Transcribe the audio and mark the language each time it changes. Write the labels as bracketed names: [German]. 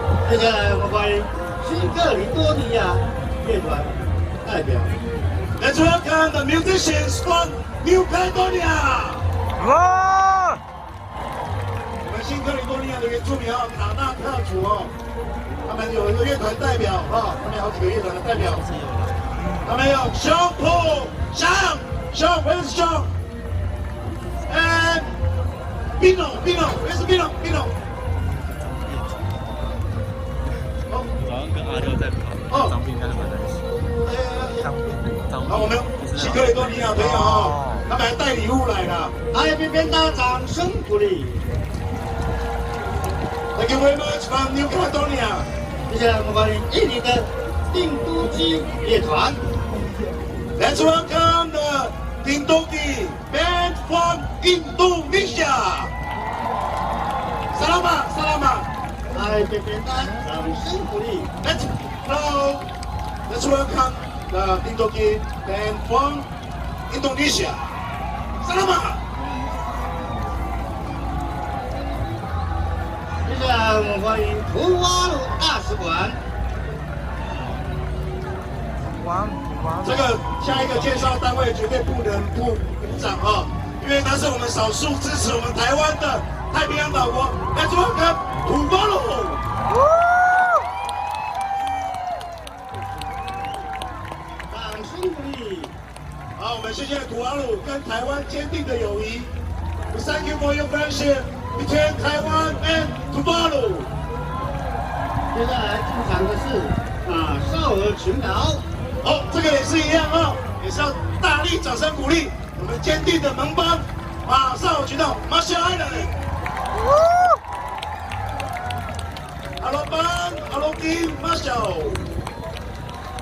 [Chinese] 接下来我们欢迎新克里多尼亚乐团代表。 [English] Let's welcome the musicians from New Caledonia. 哇！ [Chinese] 我们新克里多尼亚的原住民啊，卡纳特族哦，他们有一个乐团代表啊，他们有好几个乐团的代表。他们有 Sean Paul、Sean [English] Where's Sean？ And Bino，Where's Bino？ [Chinese] 早上跟阿六在跑，张斌跟他们在一起。好，我们新克里多尼亚朋友哦，他们还带礼物来了。还有边边的掌声鼓励。 [English] Thank you very much from New Caledonia. [Chinese] 接下来我们欢迎印尼的定都基乐团。 [English] Let's welcome the Tindoki band from Indonesia. [Malay] Selamat. [Chinese] 还有边边的掌声鼓励。 [English] Let's welcome the Tindoki band from Indonesia. Selamat. [Chinese] 接下来我们欢迎图瓦鲁大使馆。这个下一个介绍单位绝对不能不鼓掌啊，因为他是我们少数支持我们台湾的太平洋岛国。 [English] Let's welcome 土巴鲁。 [Chinese] 掌声鼓励。好，我们谢谢土瓦鲁跟台湾坚定的友谊。 [English] We thank you for your friendship between Taiwan and Tuvalu. [Chinese] 接下来进场的是少儿群岛。好，这个也是一样啊，也是要大力掌声鼓励我们坚定的盟邦马少群岛 Marshall Island。 [English] Hello 班 ，Hello team Marshall。